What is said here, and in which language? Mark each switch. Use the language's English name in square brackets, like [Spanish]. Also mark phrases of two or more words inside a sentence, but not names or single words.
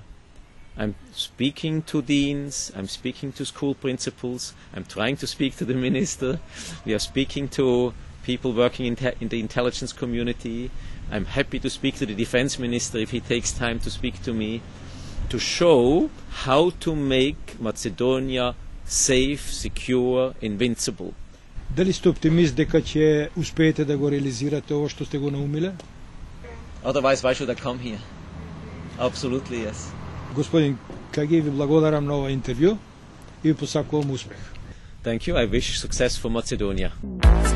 [English] I'm speaking to deans, I'm speaking to school principals, I'm trying to speak to the minister, we are speaking to people working in the intelligence community. I'm happy to speak to the defense minister if he takes time to speak to me, to show how to make Macedonia safe, secure, invincible. [Macedonian] Дали сте оптимист дека ќе успеете да го реализирате ова што сте го наумиле? [English] Otherwise, why should I come here? Absolutely, yes. [Macedonian] Господин Кегел, ви благодарам на ова интервју и ви посакувам успех. [English] Thank you. I wish success for Macedonia.